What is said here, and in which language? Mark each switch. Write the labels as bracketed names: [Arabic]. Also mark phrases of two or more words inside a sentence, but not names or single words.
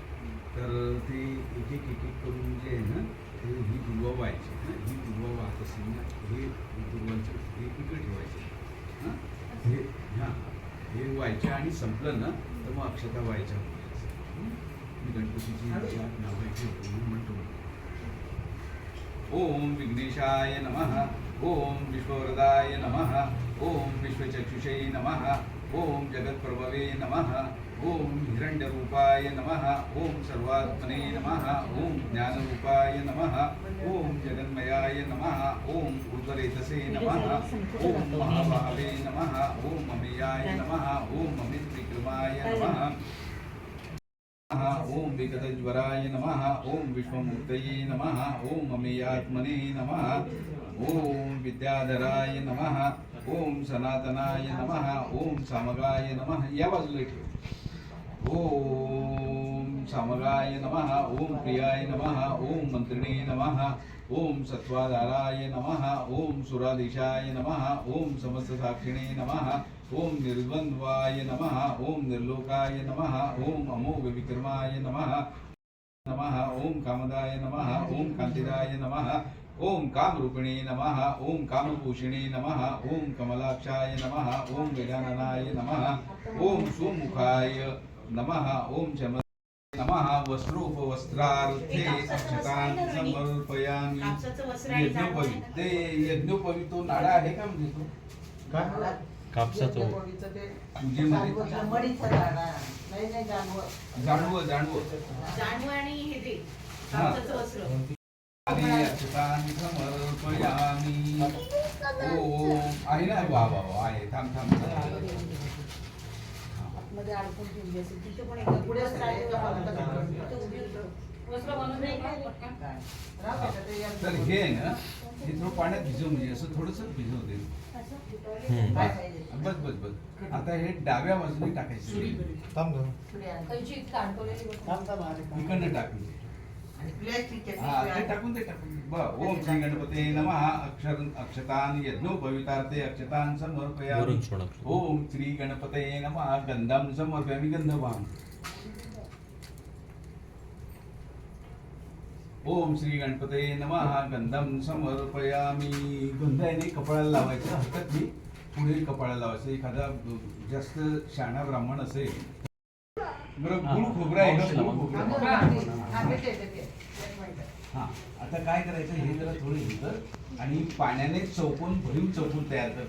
[Marathi] तर ते एक एक करून जे आहे ना ते ही दुर्वा व्हायची ना, ही दुर्वा वाहत असेल ना, हे दुर्वांचं हे इकडे ठेवायचे हां, हे व्हायच्या आणि संपलं ना तर मग अक्षता व्हायच्या. मी गणपतीची 108 नावं ठेवतो म्हणतो. [Sanskrit] ओम विघ्नेशाय नमः. ओम विश्ववरदाय नमः. ओम विश्वचक्षुषे नमः. ओम जगत्प्रभवे नमः. ओम हिरण्यरूपाय नमः. ओम सर्वात्मने नमः. ओम ज्ञानरूपाय नमः. ओम जगन्मयाय नमः. ओम उदरेतसे नमः. ओम महाभावे नमः. ओम अमेयाय नमः. ओम अमित विक्रमाय नमः. ओम विगतज्वराय नमः. ओम विश्वमूर्तये नमः. ओम अमेयात्मने नमः. ओम विद्याधराय नमः. ओम सनातनाय नमः. ओम सामगाय नमः. [Marathi] या बाजूला ठेव. [Sanskrit] ओम सामगाय नमः. ओम प्रियाय नमः. ओम मंत्रिणे नमः. ओम सत्वाधाराय नमः. ओम सुराधीशाय नमः. ओम समस्त साक्षिणे नमः. ओम निर्द्वन्द्वाय नमः. ओम निर्लोकाय नमः. ओम अमोघ विक्रमाय नमः. ओम कामदाय नमः. ओम कांतिदाय नमः. ओम कामरूपिणे नमः. ओम कामभूषिणे नमः. ओम कमलाक्षाय नमः. ओम गजाननाय नमः. ओम सुमुखाय नमः. ओम चम नमः. वस्त्रोपवस्त्रार्थे अक्षतान् समर्पयामि. [Marathi] कापसाचं वस्त्र आणि यज्ञोपवी जांभूळ. ते यज्ञोपवी तो नाडा आहे का म्हणजे तो काय कापसाचं यज्ञोपवीचं ते पूजेमध्ये जमडीचं झाड आहे. नाही जानवं. जाणवं जांभूळ आणि हे ते कापसाचं वस्त्र. [Sanskrit] आणि अक्षतान् समर्पयामि. [Marathi] ओम आहे ना. वा वा वा आहे. थांब मध्ये अडकून ठेवली असेल तिथे पण एकदा पुढे साईडला बाजूला वस्त्र बनवून नाही का? राहू दे, ते या- तर हे आहे ना हे थोडं पाण्यात भिजव म्हणजे असं थोडंसं भिजव दे. काय पाहिजे? बस आता हे डाव्या बाजूने टाकायचं. थांब गं. पुढे आण. कैची इतकं अडकवलेली होती. इकडनं टाकून आणि प्लॅस्टिकच्या हा पिशव्या ते आण. [Sanskrit] टाकून ओम श्री गणपते नमः. अक्षतान यज्ञोपवितार्थे अक्षतान समर्पयामि. [Marathi] वरून सोडा. [Sanskrit] ओम श्री गणपते नमः. गंधम समर्पयामि. गंधवाम. ओम श्री गणपते नमः. गंधम समर्पयामि. [Marathi] गंध आहे नाही कपाळाला लावायचं. हरकत नाही. पुढे कपाळाला लावायचं. एखादा जास्त शहाणा ब्राह्मण असेल बरं. गुळ खोबरं आहे का? गुळ खोबरं. हा, देते, देते. एक मिनिट. हा आता काय करायचं हे जरा थोडं हे कर आणि पाण्याने भरीव चौकोन तयार कर.